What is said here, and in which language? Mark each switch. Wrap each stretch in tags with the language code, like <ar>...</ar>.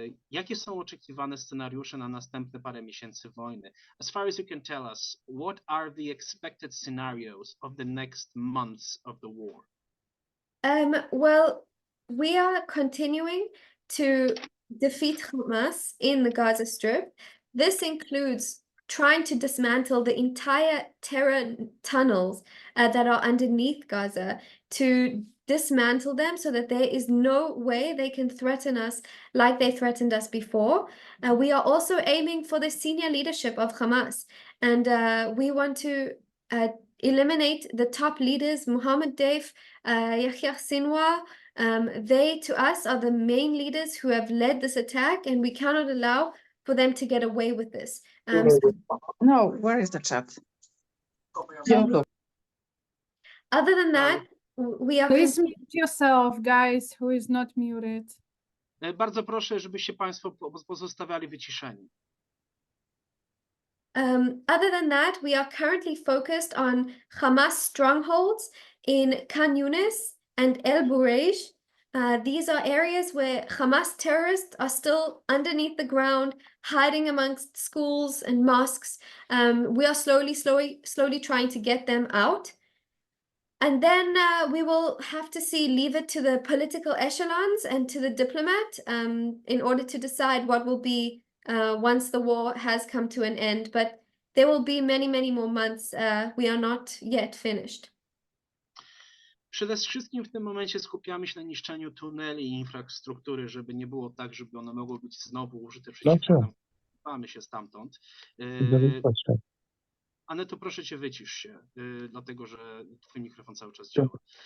<pl>Jakie są oczekiwane scenariusze na następne parę miesięcy wojny?</pl> <en>As far as you can tell us, what are the expected scenarios of the next months of the war? Well, we are continuing to defeat Hamas in the Gaza Strip. This includes trying to dismantle the entire terror tunnels that are underneath Gaza, to dismantle them so that there is no way they can threaten us like they threatened us before. We are also aiming for the senior leadership of Hamas, and we want to eliminate the top leaders, Mohammed Deif, Yahya Sinwar. They, to us, are the main leaders who have led this attack, and we cannot allow for them to get away with this. No, where is the chat?</en> <pl>Dziękuję.</pl> <en>Other than that, we are Please mute yourself, guys, who is not muted.</en> <pl>Bardzo proszę, żebyście Państwo pozostawiali wyciszeni.</pl> <en>Other than that, we are currently focused on Hamas strongholds in Khan Yunis and El Bureij. These are areas where Hamas terrorists are still underneath the ground, hiding amongst schools and mosques. We are slowly trying to get them out. And then we will have to leave it to the political echelons and to the diplomat in order to decide what will be once the war has come to an end. But there will be many, many more months. We are not yet finished.</en> <pl>Przede wszystkim w tym momencie skupiamy się na niszczeniu tuneli i infrastruktury, żeby nie było tak, żeby one mogły być znowu użyte przeciwko nam. Mamy się stamtąd. Aneto, proszę cię, wycisz się, dlatego że twój mikrofon cały czas działa.</pl>